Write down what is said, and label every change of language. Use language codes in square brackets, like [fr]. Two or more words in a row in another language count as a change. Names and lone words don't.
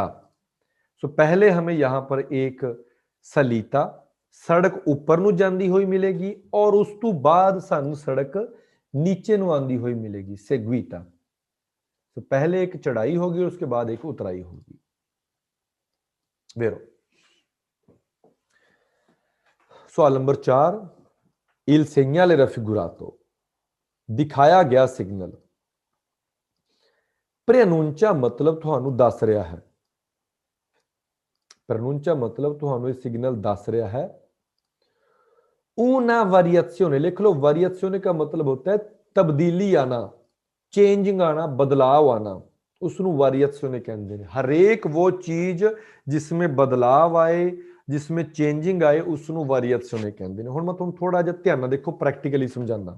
[hi] सो पहले हमें यहां पर एक सलीता, सड़क ऊपर नू जांदी हुई मिलेगी, और उस तो बाद सानू सड़क नीचे नू आंदी हुई मिलेगी, सेगवीता। तो पहले एक चढ़ाई होगी, उसके बाद एक उतराई होगी। वेरो सवाल नंबर 4, [it] il segnale raffigurato, [hi] दिखाया गया सिग्नल। प्रेनुंचा मतलब तुहानू दस रहा है, प्रेनुंचा मतलब तुहानू सिग्नल दस रहा है [it] una variazione, [hi] लिख लो variazione का मतलब होता है तब्दीली आना, चेंजिंग आना, बदलाव आना, उसनू variazione कहते हैं। हरेक वो चीज जिसमें बदलाव आए, जिसमें चेंजिंग आए, उसनू variazione कहते हैं। [pa] ਹੁਣ ਮੈਂ ਤੁਹਾਨੂੰ ਥੋੜ੍ਹਾ ਜਿਹਾ ਧਿਆਨ ਨਾਲ ਦੇਖੋ, ਪ੍ਰੈਕਟੀਕਲੀ ਸਮਝਾਉਣਾ।